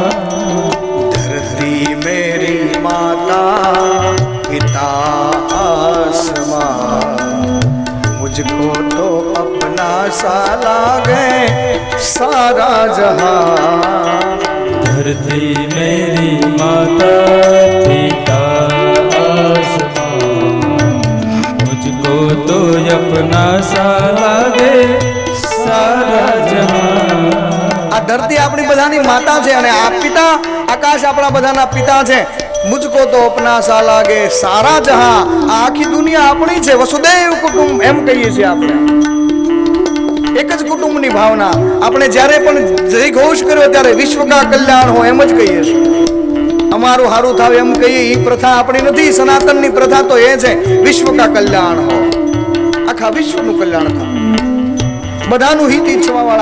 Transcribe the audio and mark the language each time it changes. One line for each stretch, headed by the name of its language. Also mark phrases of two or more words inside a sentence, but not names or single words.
Hindi: धरती मेरी माता पिता आसमां मुझको तो अपना सा लागे सारा जहां। धरती मेरी माता पिता आसमां मुझको तो अपना सा लागे सारा जहां।
Gujarati: આ ધરતી આપણી બધાની માતા છે અને આ પિતા આકાશ આપણા બધાના પિતા છે।
Hindi: મુझको तो अपना सा लागे सारा जहां।
Gujarati: આ આખી દુનિયા આપણી છે। વસુદેવ કુટુંબ એમ કહીએ છીએ આપણે। એક જ કુટુંબની ભાવના। આપણે જ્યારે પણ જય ઘોષ કર્યો ત્યારે
Hindi: विश्व का कल्याण हो
Gujarati: એમ જ કહીએ છીએ। અમારું હારું થાવ એમ કહીએ એ પ્રથા આપણી નથી। સનાતનની પ્રથા તો એ છે
Hindi: विश्व का कल्याण हो,
Gujarati: આખા વિશ્વનું કલ્યાણ થાય, બધાનું હિત ઈચ્છવા વાળા।